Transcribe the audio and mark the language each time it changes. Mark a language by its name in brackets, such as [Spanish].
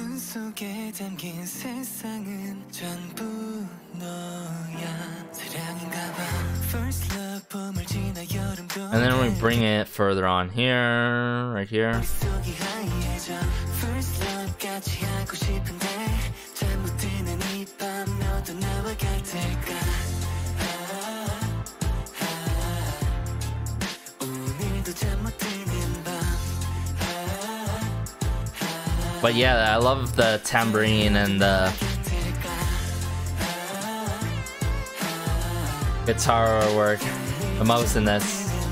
[Korean] 속에 담긴 세상은 전부 너야 사랑인가 봐 First love 봄을 지나 여름도 [English] And then we bring it further on here, right here. [Korean] 속이 하얘져 First love 같이 하고 싶은데 잠 못 드는 이 밤 너도 나와 같을까 오늘도 잠 못 드는 밤 [English] But yeah, I love the tambourine and the guitar work the most in this.